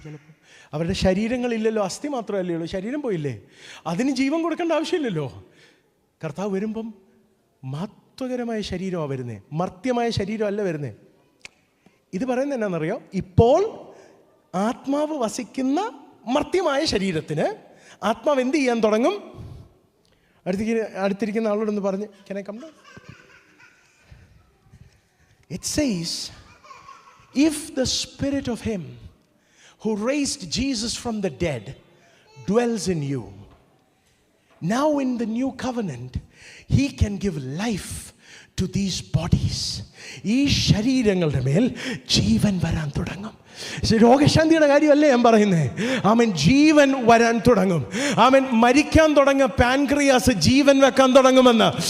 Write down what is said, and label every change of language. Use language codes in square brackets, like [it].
[ml] ചിലപ്പോൾ അവരുടെ ശരീരങ്ങളില്ലല്ലോ, അസ്ഥി മാത്രമല്ലേ ഉള്ളൂ, ശരീരം പോയില്ലേ, അതിന് ജീവൻ കൊടുക്കേണ്ട ആവശ്യമില്ലല്ലോ. കർത്താവ് വരുമ്പം മഹത്വകരമായ ശരീരമാണ് വരുന്നത്, മർത്യമായ ശരീരമല്ല വരുന്നത്. ഇത് പറയുന്നത് എന്നാണെന്നറിയോ? ഇപ്പോൾ ആത്മാവ് വസിക്കുന്ന മർത്യമായ ശരീരത്തിന് ആത്മാവ് എന്ത് ചെയ്യാൻ തുടങ്ങും? അടുത്തിരിക്കുന്ന ആളോടൊന്ന് പറഞ്ഞ്, [en] can I come down? It says, if the spirit of him who raised Jesus from the dead dwells in you, now in the new covenant, he can give life to these bodies. [ml] ഈ ശരീരങ്ങളുടെ മേൽ ജീവൻ വരാൻ തുടങ്ങും. രോഗശാന്തിയുടെ കാര്യമല്ലേ ഞാൻ പറയുന്നത്. ആമൻ. ജീവൻ വരാൻ തുടങ്ങും. ആമൻ. മരിക്കാൻ തുടങ്ങുക പാൻക്രിയാസ് ജീവൻ വെക്കാൻ തുടങ്ങുമെന്ന്.